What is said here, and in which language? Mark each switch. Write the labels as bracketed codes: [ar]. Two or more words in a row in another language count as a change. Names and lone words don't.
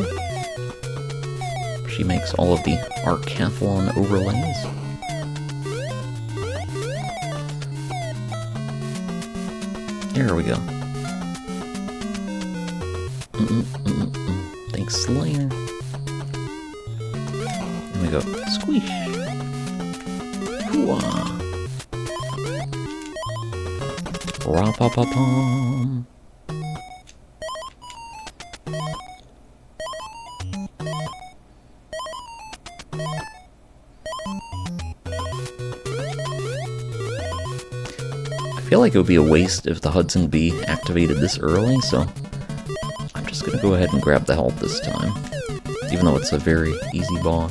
[en] She makes all of the Arcathlon overlays. There we go. Thanks, Slayer. There we go. Squish. Hooah. Ra-pa-pa-pum. I feel like it would be a waste if the Hudson B activated this early, so I'm just gonna go ahead and grab the help this time, even though it's a very easy boss.